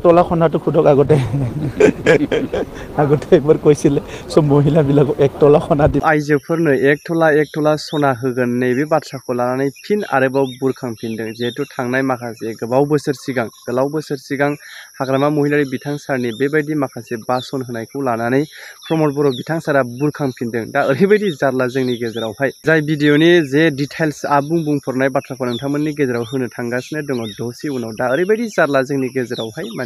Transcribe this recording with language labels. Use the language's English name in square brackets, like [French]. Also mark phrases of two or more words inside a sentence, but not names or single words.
[Assamese] একতলা খনাটো খুদক আগতে আগতে একবার কইছিলে সব মহিলাবিলাকক একতলা খনা দি [Bodo] आइजोफोरनो एक थला सना होगोन नैबे बाथ्राखौ लानानै फिन आरोबाव बुरखांफिनदों जिहेतु थांनाय माखासे गोलाव बोसोर सिगां हाग्रामा महिलारि बिथां सारनि बेबायदि माखासे बासन होनायखौ लानानै प्रमद बर' बिथां सारा बुरखांफिनदों दा ओरैबायदि जारला जोंनि गेजेरावहाय जाय भिडिअनि जे डिटेल्स आबुं बुंफोरनाय बाथ्राखौ नोंथांमोननि गेजेराव होनो थांगासिनो दङ दसे उनाव दा ओरैबायदि जारला जोंनि गेजेरावहाय माने